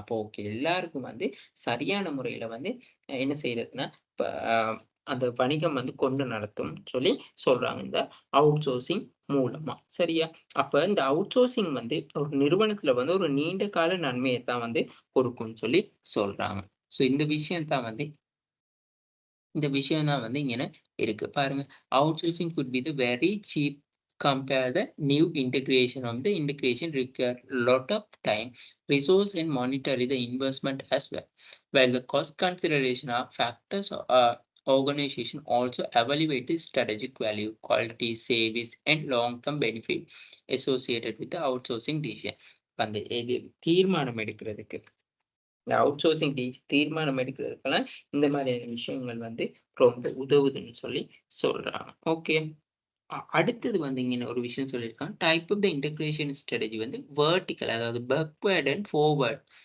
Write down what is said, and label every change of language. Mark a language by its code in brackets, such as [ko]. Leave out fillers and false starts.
[ta] அப்போ ஓகே எல்லாருக்கும் வந்து சரியான முறையில வந்து என்ன செய்றதுன்னா, இப்ப அந்த வணிகம் வந்து கொண்டு நடத்தும் சொல்லி சொல்றாங்க. இந்த அவுட்சோர்சிங் மூலமா. சரியா? அப்ப இந்த அவுட்சோர்சிங் வந்து ஒரு நிறுவனத்துல வந்து ஒரு நீண்ட கால நன்மையத் தான் வந்து கொடுக்கும்னு சொல்லி சொல்றாங்க. ஸோ இந்த விஷயம் தான் வந்து இங்கன இருக்கு. பாருங்க. [en] Outsourcing could be the very cheap compare the new integration of the integration require lot of time, resource and monetary the investment as well. While the cost consideration are factors organization also evaluate the strategic value, quality, service and long-term benefit associated with the outsourcing decision. [ta] அந்த இது தீர்மானம் எடுக்கிறதுக்கு இந்த out sourcing தீர்மானம் எடுக்கிறதுக்கெல்லாம் இந்த மாதிரியான விஷயங்கள் வந்து ரொம்ப உதவுதுன்னு சொல்லி சொல்றாங்க. ஓகே. அடுத்தது வந்து இங்க ஒரு விஷயம் சொல்லியிருக்காங்க. Type of the integration strategy வந்து வெர்டிகல், அதாவது பேக்வேர்ட் அண்ட் ஃபார்வர்ட்.